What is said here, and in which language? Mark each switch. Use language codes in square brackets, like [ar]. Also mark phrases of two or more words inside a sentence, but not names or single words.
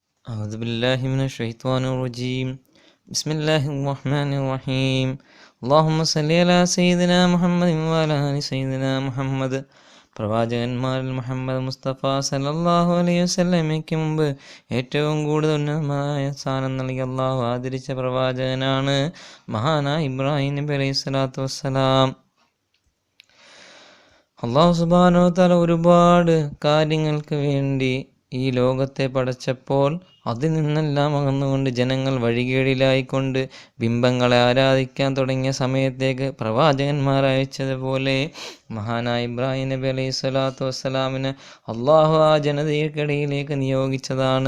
[ar] أعوذ بالله من الشيطان الرجيم. بسم الله الرحمن الرحيم. اللهم صل على سيدنا محمد وعلى آل سيدنا മുഹമ്മദ്. [ml] പ്രവാചകന്മാരിൽ മുഹമ്മദ് മുസ്തഫ [ar] صلى الله عليه وسلم [ml] മുമ്പ് ഏറ്റവും കൂടുതൽ ഉന്നതമായ സ്ഥാനം നൽകി അള്ളാഹു ആദരിച്ച പ്രവാചകനാണ് മഹാനായ ഇബ്രാഹിം നബി [ar] عليه الصلاة والسلام. الله سبحانه وتعالى [ml] ഒരുപാട് കാര്യങ്ങൾക്ക് വേണ്ടി ഈ ലോകത്തെ പടച്ചപ്പോൾ അതിൽ നിന്നെല്ലാം അകന്നുകൊണ്ട് ജനങ്ങൾ വഴികേടിലായിക്കൊണ്ട് ബിംബങ്ങളെ ആരാധിക്കാൻ തുടങ്ങിയ സമയത്തേക്ക് പ്രവാചകന്മാർ അയച്ചതുപോലെ മഹാനായ ഇബ്രാഹിം നബി [ar] عليه الصلاة والسلام [ml] അള്ളാഹു ആ ജനതയ്ക്കിടയിലേക്ക് നിയോഗിച്ചതാണ്.